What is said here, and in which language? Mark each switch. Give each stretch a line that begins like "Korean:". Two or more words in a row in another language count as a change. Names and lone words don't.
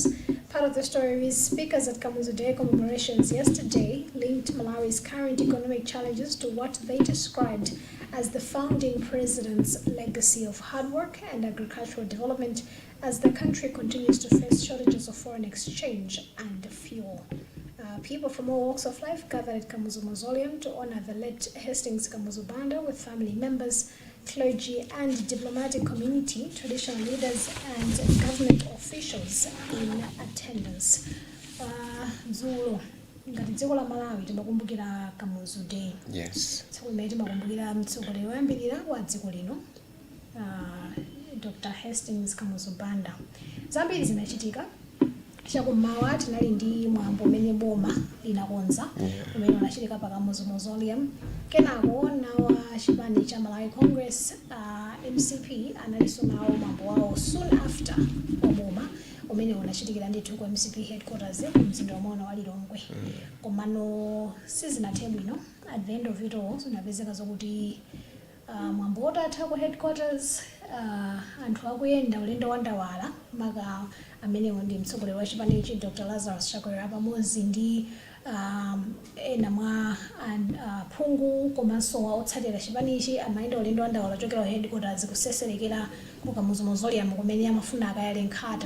English: Part of the story reads, speakers at Kamuzu Day commemorations yesterday linked Malawi's current economic challenges to what they described as the founding president's legacy of hard work and agricultural development as the country continues to face shortages of foreign exchange and fuel. People from all walks of life gathered at Kamuzu Mausoleum to honor the late Hastings Kamuzu Banda with family members, clergy and diplomatic community, traditional leaders and government officials in attendance.
Nyanja: Zulu, ngati dziko la Malawi timakumbukira Kamuzu Day. Yes. So we timakumbukira mtsogoleri woyambirira wa dziko lino, Dr. Hastings Kamuzu Banda. Zambiri zinachitika. Chakummawa tinali ndi mwambo umene boma linakonza umene unachitika pa Kamuzu Mausoleum. Kenako nawa chipani cha Malawi Congress MCP analinso nawo mwambo wawo
English: soon after
Nyanja: boma umene unachitikira ndithu ku MCP headquarters ku mzinda wa Lilongwe. Komano sizinathe bwino.
English: At the end of it all
Nyanja: zinapezeka zokuti mwambo utatha ku headquarters anthu akuyenda ulendo wandawala maka amenewo ndi mtsogoleri wa chipani ichi Dr. Lazarus Chakwera pamodzi ndi ena mwa phungu komanso otsatira chipani ichi amayenda ulendo wandawala chokera ku headquarters kuseserekera ku Kamuzu Mausoleum kumene amafuna akayale nkhata.